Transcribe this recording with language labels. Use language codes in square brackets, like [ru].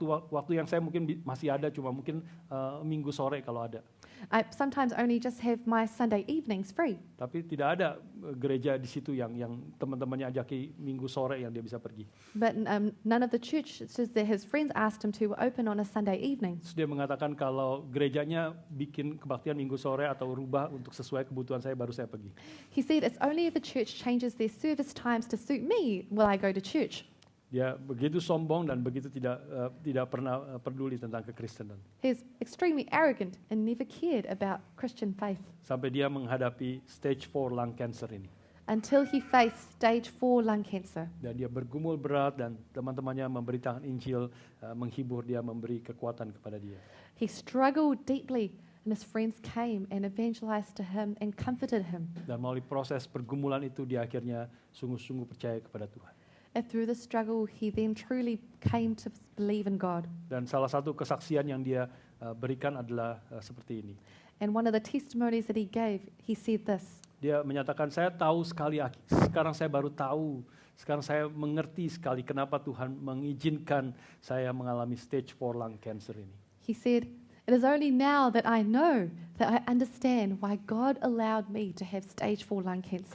[id] Waktu yang saya mungkin masih ada, cuma mungkin minggu sore kalau ada. [en] I sometimes only just have my Sunday evenings free. [id] Tapi tidak ada gereja di situ yang teman-temannya ajaki minggu sore yang dia bisa pergi. [en] But none of the churches that his friends asked him to were open on a Sunday evening. [id] Terus dia mengatakan kalau gerejanya bikin kebaktian minggu sore atau rubah untuk sesuai kebutuhan saya, baru saya pergi. [en] He said, it's only if a church changes their service times to suit me will I go to church. [id] Dia begitu sombong dan begitu tidak pernah peduli tentang kekristenan. [en] He's extremely arrogant and never cared about Christian faith. [id] Sampai dia menghadapi [en] stage 4 lung cancer [id] ini. [en] Until he faced stage 4 lung cancer. [id] Dan dia bergumul berat dan teman-temannya memberitakan Injil, menghibur dia, memberi kekuatan kepada dia. [en] He struggled deeply and his friends came and evangelized to him and comforted him. [id] Dan melalui proses pergumulan itu dia akhirnya sungguh-sungguh percaya kepada Tuhan. [en] And through the struggle, he then truly came to believe in God. [id] Dan salah satu kesaksian yang dia berikan adalah seperti ini. [en] And one of the testimonies that he gave, he said this. [id] Dia menyatakan, saya tahu sekali, sekarang saya baru tahu, sekarang saya mengerti sekali kenapa Tuhan mengizinkan saya mengalami [en] stage 4 lung cancer [id] ini. [en] He said, it is only now that I know, that I understand why God allowed me to have stage 4 lung cancer.